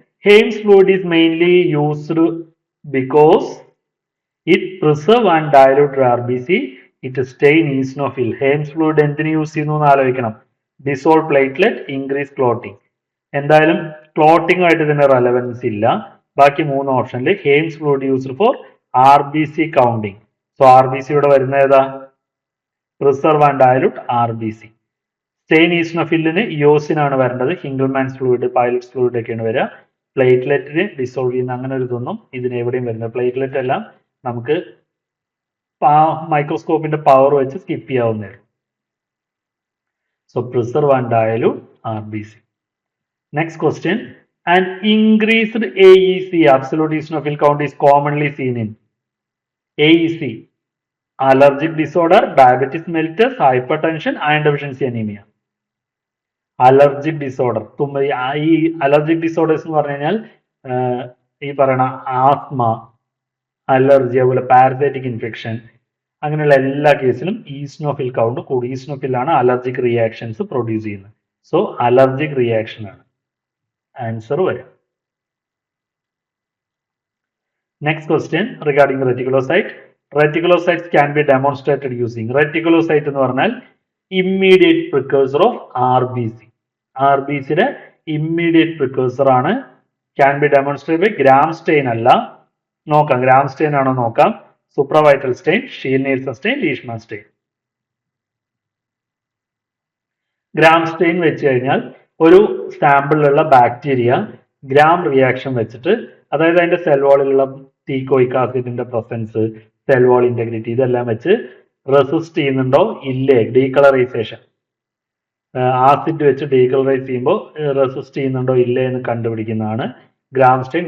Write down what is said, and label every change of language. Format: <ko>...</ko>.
<en>Hames fluid is mainly used because it preserve and dilute RBC. It stain eosinophil.</en> <ml>Hames fluid എന്തിനു use ചെയ്യുന്നു എന്ന് ആലോചിക്കണം. Dissolve platelet, increase clotting. എന്തായാലും clotting ആയിട്ട് ഇതിന് relevance ഇല്ല. ബാക്കി 3 ഓപ്ഷനിൽ ഹെയിംസ് fluid</ml> <en>Used for RBC counting.</en> <ml>So RBC ഇവിടെ വരുന്ന ഏതാ?</ml> <en>Preserve and dilute RBC.</en> <ml>Stain ഈസ്നോഫില്ലിന് ഇയോസിനാണ് വരേണ്ടത്. ഹിംഗിൾമാൻസ് ഫ്ലൂയിഡ്, പൈലറ്റ്സ് ഫ്ലൂയിഡ് ഒക്കെയാണ് വരിക. പ്ലേറ്റ്ലെറ്റിന് ഡിസോൾവ് ചെയ്യുന്ന അങ്ങനെ ഒരു ഇതൊന്നും ഇതിന് എവിടെയും വരുന്നത്. പ്ലേറ്റ്ലെറ്റ് എല്ലാം നമുക്ക് മൈക്രോസ്കോപ്പിന്റെ പവർ വെച്ച് സ്കിപ്പ് ചെയ്യാവുന്നതാണ്.</ml> <en>So preserve and dilute RBC. Next question. An increased AEC, absolute eosinophil count, is commonly seen in AEC, allergic disorder, diabetes mellitus, hypertension, iron deficiency anemia. Allergic disorder.</en> <ml>ഈ allergic disorders എന്ന് പറഞ്ഞു കഴിഞ്ഞാൽ ഈ പറയുന്ന asthma, allergy, അതുപോലെ parasitic infection, അങ്ങനെയുള്ള എല്ലാ കേസിലും ഈസ്നോഫിൽ കൗണ്ട് കൂടി. ഈസ്നോഫിലാണ് അലർജിക് റിയാക്ഷൻസ് പ്രൊഡ്യൂസ് ചെയ്യുന്നത്. സോ അലർജിക് റിയാക്ഷൻ ആണ് ആൻസർ വരും.</ml> <en>Next question regarding reticulocyte. Reticulocytes can be demonstrated using.</en> <ml>Reticulocyte എന്ന് പറഞ്ഞാൽ</ml> <en>immediate precursor of RBC.</en> <ml>RBCയുടെ</ml> <en>immediate precursor</en> <ml>ആണ്.</ml> <en>Can be demonstrated by gram stain</en> <ml>അല്ല. നോക്കാം, gram stain ആണോ നോക്കാം. supravital stain, Scheele-Nielsen stain, Leishman stain. gram stain വെച്ച് കഴിഞ്ഞാൽ ഒരു സാമ്പിളിലുള്ള ബാക്ടീരിയ ഗ്രാം റിയാക്ഷൻ വെച്ചിട്ട്, അതായത് അതിന്റെ cell വാളിലുള്ള teichoic ആസിഡിന്റെ presence, cell wall integrity, ഇതെല്ലാം വെച്ച് റെസിസ്റ്റ് ചെയ്യുന്നുണ്ടോ ഇല്ലേ, ഡീകളറൈസേഷൻ, ആസിഡ് വെച്ച് ഡീകളറൈസ് ചെയ്യുമ്പോൾ റെസിസ്റ്റ് ചെയ്യുന്നുണ്ടോ ഇല്ലേ എന്ന് കണ്ടുപിടിക്കുന്നതാണ് ഗ്രാം സ്റ്റെയിൻ.</ml>